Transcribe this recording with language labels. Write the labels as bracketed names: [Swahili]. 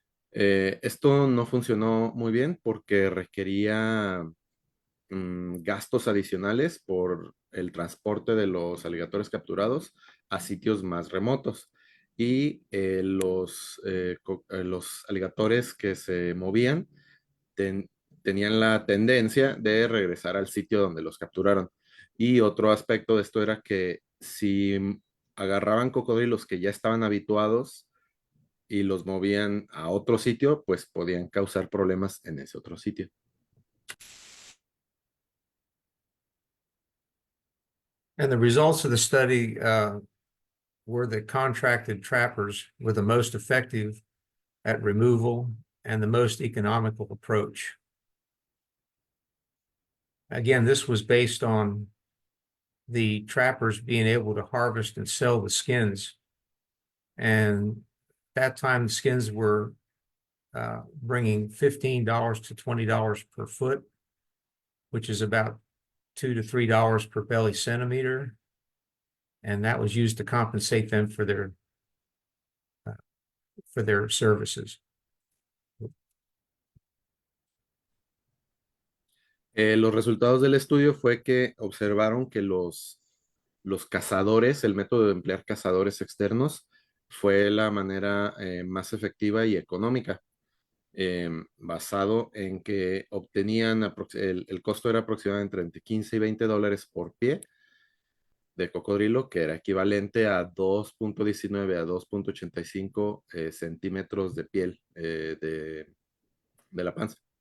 [Spanish] Esto no funcionó muy bien porque requería gastos adicionales por el transporte de los aligatores capturados a sitios más remotos, y los aligatores que se movían tenían la tendencia de regresar al sitio donde los capturaron. Y otro aspecto de esto era que si agarraban cocodrilos que ya estaban habituados y los movían a otro sitio, pues podían causar problemas en ese otro sitio. [English] And the results of the study were that contracted trappers were the most effective at removal and the most economical approach. Again, this was based on the trappers being able to harvest and sell the skins. And at that time, the skins were bringing $15 to $20 per foot, which is about $2 to $3 per belly centimeter, and that was used to compensate them for their services. [Spanish] Los resultados del estudio fue que observaron que los cazadores, el método de emplear cazadores externos fue la manera más efectiva y económica, basado en que obtenían, el costo era aproximadamente entre 15 y $20 por pie de cocodrilo, que era equivalente a 2.19 a 2.85 centímetros de piel de la panza.